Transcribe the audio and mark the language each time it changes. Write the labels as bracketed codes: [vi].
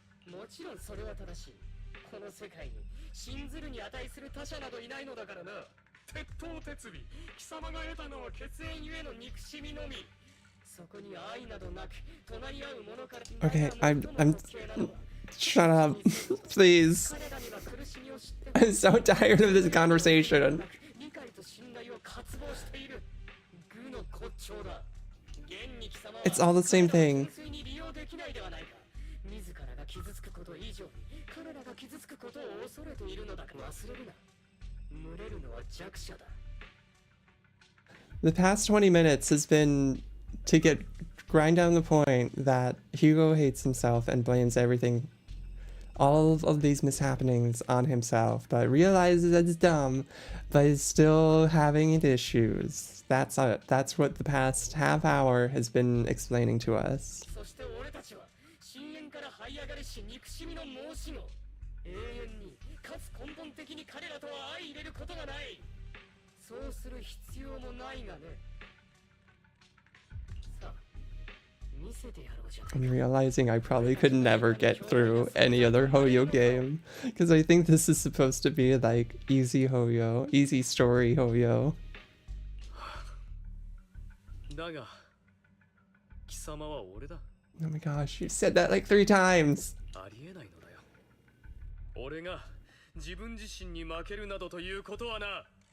[ja] もちろんそれは正しい。この世界に信ずるに値する他者などいないのだからな。鉄頭鉄尾、貴様が得たのは血縁ゆえの憎しみのみ。そこに愛などなく、隣り合うものから。 [en] Okay, I'm shut up. Please. I'm so tired of this conversation. It's all the same thing. [ja] 自らが傷つくこと以上に彼らが傷つくことを恐れているのだから忘れるな。群れるのは弱者だ。 [en] The past 20 minutes has been to grind down the point that Hugo hates himself and blames everything, all of these mishappenings on himself, but realizes that it's dumb, but is still having issues. That's what the past half hour has been explaining to us. [ja] そして俺たちは深淵から這い上がりし憎しみの申し子。永遠にかつ根本的に彼らとは相入れることがない。そうする必要もないがね。さあ、見せてやろうじゃないか。 [en] I'm realizing I probably could never get through any other Hoyo game, because I think this is supposed to be like easy Hoyo, easy story Hoyo. [ja] だが、貴様は俺だ。 [en] Oh my gosh, you said that like 3 times. [ja] ありえないのだよ。俺が自分自身に負けるなどということはな。